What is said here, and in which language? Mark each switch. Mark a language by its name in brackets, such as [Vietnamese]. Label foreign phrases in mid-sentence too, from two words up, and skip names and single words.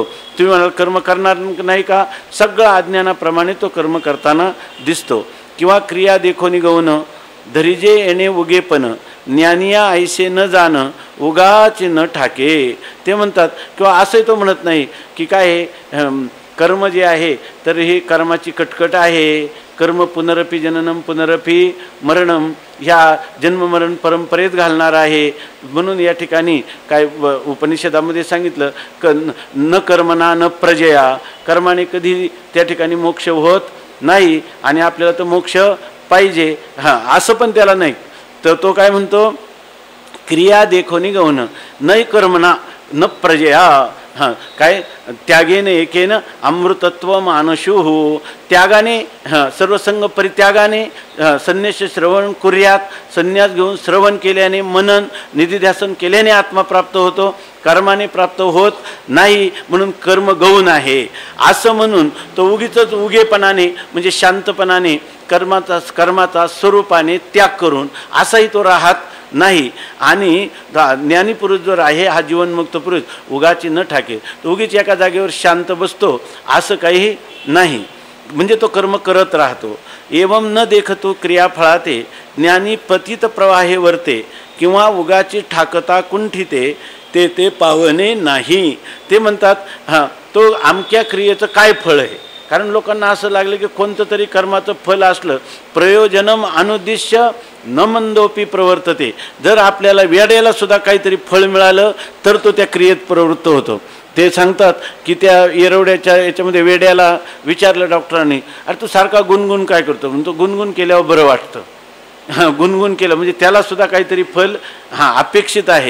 [Marathi] तुम्ही म्हणाल कर्म करणार नाही का, सगळं अज्ञानाप्रमाणे तो कर्म करताना दिसतो. किंवा क्रिया देखोनी गौन धरिजे येणे उगेपण ज्ञानिया ऐसे न जाणं उगाचे न ठाके. ते म्हणतात किंवा असंही तो म्हणत नाही की काय कर्म जे आहे तर हे कर्माची कटकट आहे. [Sanskrit] कर्म पुनरपी जननम पुनरपी मरणम, [Marathi] ह्या जन्ममरण परंपरेत घालणार आहे. म्हणून या ठिकाणी काय उपनिषदामध्ये सांगितलं [Sanskrit] न कर्मना न प्रजया, [Marathi] कर्माने कधी त्या ठिकाणी मोक्ष होत नाही आणि आपल्याला तर मोक्ष पाहिजे असं पण त्याला नाही. तर तो काय म्हणतो, क्रिया देखोनी गौन [Sanskrit] नै कर्मना न प्रजया. [Marathi] काय [Sanskrit] त्यागेने एकेन अमृतत्व मानशुः, [Marathi] त्यागाने सर्वसंग परित्यागाने [Sanskrit] संन्यास श्रवण कुर्यात, [Marathi] संन्यास घेऊन श्रवण केल्याने मनन निधिध्यासन केल्याने आत्मा प्राप्त होतो, कर्माने प्राप्त होत नाही. म्हणून कर्म गौण आहे असं म्हणून तो उगीच उगेपणाने म्हणजे शांतपणाने कर्माचा स्वरूपाने त्याग करून असाही तो राहत नाही. आणि ज्ञानी पुरुष जो आहे हा जीवनमुक्त पुरुष उगाची न ठाके, तो उगीच एका जागेवर शांत बसतो असं काही नाही. म्हणजे तो कर्म करत राहतो. एवं न देखतो क्रियाफळाते ज्ञानी पतित प्रवाहे वर्ते किंवा उगाची ठाकता कुंठिते ते पावणे नाही. ते म्हणतात तो आमक्या क्रियेचं काय फळ आहे. कारण लोकांना असं लागलं की कोणतं तरी कर्माचं फल असलं [Sanskrit] प्रयोजनम अनुद्दिश्य न मंदोपी प्रवर्तते. [Marathi] जर आपल्याला वेड्याला सुद्धा काहीतरी फळ मिळालं तर तो त्या क्रियेत प्रवृत्त होतो. ते सांगतात की त्या येरवड्याच्या याच्यामध्ये वेड्याला विचारलं डॉक्टरांनी, अरे तू सारखा गुणगुण काय करतो. म्हणतो गुणगुण केल्यावर बरं वाटतं. गुणगुण केलं म्हणजे त्याला सुद्धा काहीतरी फल अपेक्षित आहे.